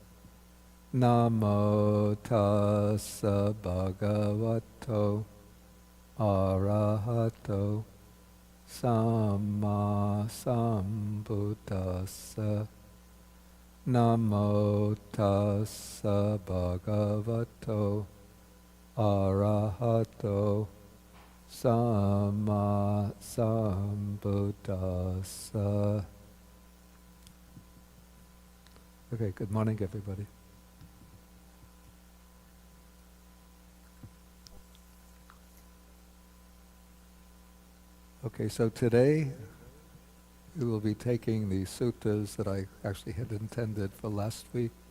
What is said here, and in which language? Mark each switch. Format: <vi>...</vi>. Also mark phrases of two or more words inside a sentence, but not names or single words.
<pi>Namo tassa bhagavato arahato samma sambuddhassa. Namo tassa bhagavato arahato samma sambuddhassa.</pi> <en>Okay, good morning, everybody. Okay, so today we will be taking the suttas that I actually had intended for last week.</en>